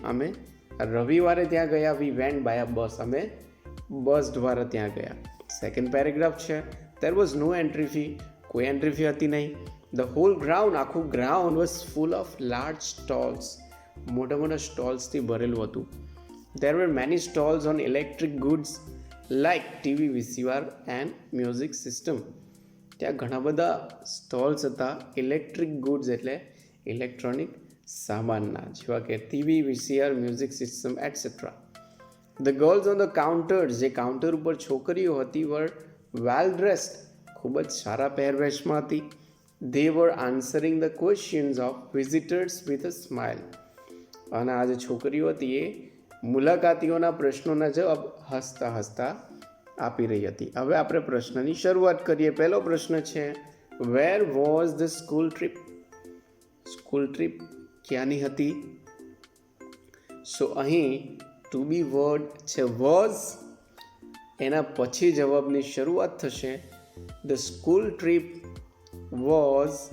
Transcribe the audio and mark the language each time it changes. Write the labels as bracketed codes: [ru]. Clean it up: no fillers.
[gu] અમે રવિવારે ત્યાં ગયા. [en] We went by a bus. [gu] અમે બસ દ્વારા ત્યાં ગયા. [en] Second paragraph છે there was no entry fee. [gu] કોઈ એન્ટ્રી ફી હતી નહીં. [en] the whole ground, [gu] આખું ground [en] Was full of large stalls. [gu] મોટા મોટા સ્ટોલ્સથી ભરેલું હતું. [en] There were many stalls on electric goods like TV, VCR and music system. [gu] ત્યાં ઘણા બધા સ્ટોલ્સ હતા ઇલેક્ટ્રિક ગુડ્સ એટલે ઇલેક્ટ્રોનિક સામાનના, જેવા કે TV, VCR, music system etcetera. [en] the girls on the counters, [gu] જે કાઉન્ટર ઉપર છોકરીઓ હતી, [en] were well dressed, [gu] ખૂબ જ સારા પહેરવેશમાં હતી. [en] They were answering the questions of visitors with a smile. [gu] અને આ જે છોકરીઓ હતી એ મુલાકાતીઓના પ્રશ્નોના જવાબ હસતા હસતા આપી રહી હતી. હવે આપણે પ્રશ્નની શરૂઆત કરીએ. પહેલો પ્રશ્ન છે [en] Where was the school trip? [gu] School trip ક્યાંની હતી? સો અહીં ટુ બી વર્ડ છે વોઝ, એના પછી જવાબની શરૂઆત થશે [en] The school trip was.